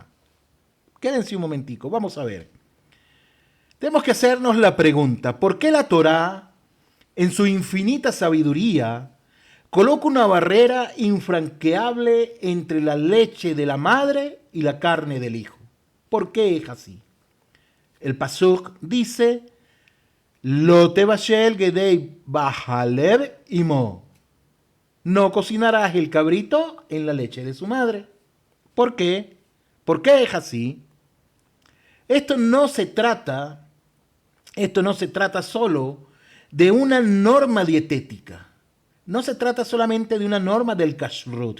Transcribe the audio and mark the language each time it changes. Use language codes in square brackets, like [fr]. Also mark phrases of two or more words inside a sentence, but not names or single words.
[es] Quédense un momentico, vamos a ver. Tenemos que hacernos la pregunta, ¿por qué la Torá, en su infinita sabiduría, coloca una barrera infranqueable entre la leche de la madre y la carne del hijo? ¿Por qué es así? El pasuk dice, [he] לא תבשל גדי בחלב אמו. [es] No cocinarás el cabrito en la leche de su madre. ¿Por qué? ¿Por qué es así? Esto no se trata solo de una norma dietética. No se trata solamente de una norma del kashrut.